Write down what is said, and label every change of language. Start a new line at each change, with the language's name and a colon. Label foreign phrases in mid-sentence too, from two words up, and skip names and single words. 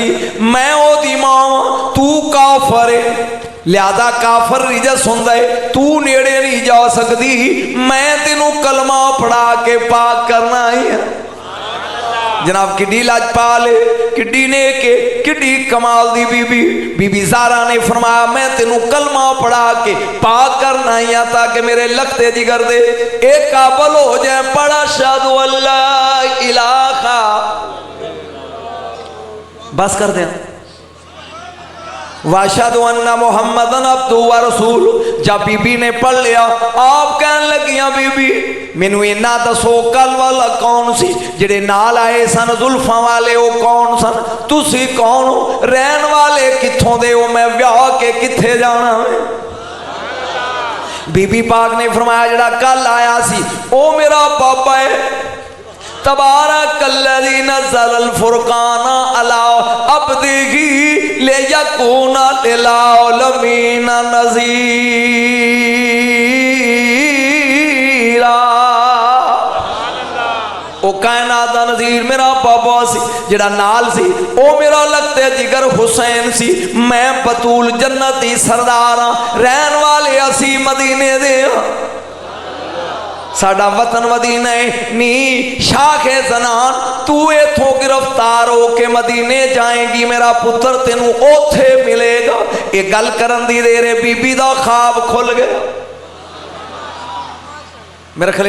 Punjabi: میں اوہدی ماں، توں کافر ہیں، لہٰذا کافر رجس ہوندا ہے، توں نیڑے نہیں جا سکدی. میں تینوں کلمہ پڑھا کے پاک کرنا ای ہے. جناب کڈی لجپال ہے، کڈی نیک ہے، کڈی کمال دی بی بی. بی بی زہرا نے فرمایا میں تینوں کلمہ پڑھا کے پاک کرنا ای ہے تاکہ میرے لگدے جگر دے قابل ہو جائے.
Arabic: पढ़ा أشهد أن لا إله,
Punjabi: بس کر دے,
Arabic: وأشهد أن محمدا عبده ورسوله.
Punjabi: جب بی بی نے پڑھ لیا، آپ کہن لگیاں بی بی مینوں اینا دسو کل والا کون سی? جیہڑے نال آئے سن زلفاں والے او کون سن? تسی کون ہو؟ رہن والے کتھوں دے ہو? میں ویاہ کے کتھے جانا ہے؟ بی بی پاک نے فرمایا جیہڑا کل آیا سی او میرا بابا ہے.
Arabic: تبارك الذي نزل الفرقان على عبده ليكون للعالمين نذيرا.
Punjabi: او کائنات دا نذیر وزیر میرا بابا سی جیہڑا نال سی او میرا لگدا جگر حسین سی میں بتول جنتی سردار ہاں رہن والے اسی مدینے دے ساڈا وطن مدینہ ہے نی شاہ زنان توں ایتھوں گرفتار ہو کے مدینے جائے گی میرا پتر تینوں اوتھے ملے گا ایہہ گل کرن دی دیر بی بی دا خواب کھل گیا میرے خیال